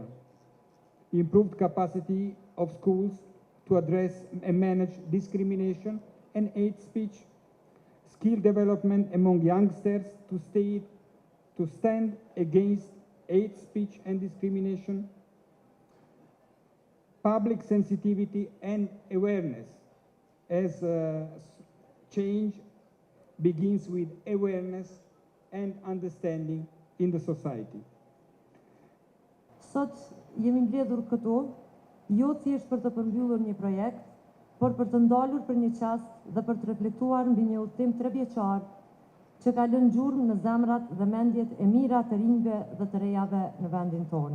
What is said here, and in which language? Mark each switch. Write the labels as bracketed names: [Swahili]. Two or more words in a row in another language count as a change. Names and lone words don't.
[English] Improved capacity of schools to address and manage discrimination and hate speech, skill development among youngsters to stand against hate speech and discrimination, public sensitivity and awareness, as change begins with awareness and understanding in the society. [Albanian] Sot jemi mbledhur këtu, jo thjesht për të përmbyllur një projekt, por për të ndalur për një çast dhe për të reflektuar mbi një udhtim 3 vjeçar që ka lënë gjurmë në zemrat dhe mendjet e mira të rinjve dhe të rejave në vendin tonë.